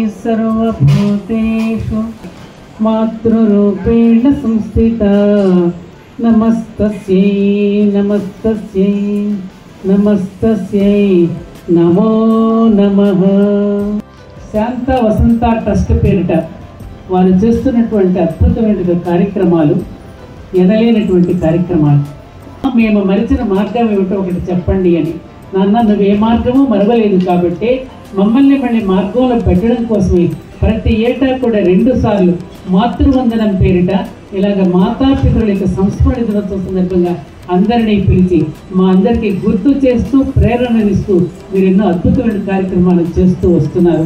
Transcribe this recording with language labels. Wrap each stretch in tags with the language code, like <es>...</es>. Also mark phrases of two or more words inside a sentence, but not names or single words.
<sa>सर्वभूतेषु मातृरूपेण संस्थिता नमस्तस्यै नमस्तस्यै नमस्तस्यै नमो नमः.</sa> <te>శాంత వసంత ట్రస్ట్ పేరిట వారు చేస్తున్నటువంటి అద్భుతమైన కార్యక్రమాలు, ఎనలేనటువంటి కార్యక్రమాలు. మేము మరిచిన మార్గం ఏమిటో ఒకటి చెప్పండి అని. నాన్న, నువ్వు ఏ మార్గము మరవలేదు కాబట్టి మమ్మల్ని మళ్ళీ మార్గంలో పెట్టడం కోసమే ప్రతి ఏటా కూడా 2 సార్లు మాతృవందనం పేరిట ఇలాగ మాతాపితరుల యొక్క సంస్మరణ దినోత్సవం సందర్భంగా అందరినీ పిలిచి మా అందరికీ గుర్తు చేస్తూ ప్రేరణనిస్తూ మీరు ఎన్నో అద్భుతమైన కార్యక్రమాలు చేస్తూ వస్తున్నారు.</te>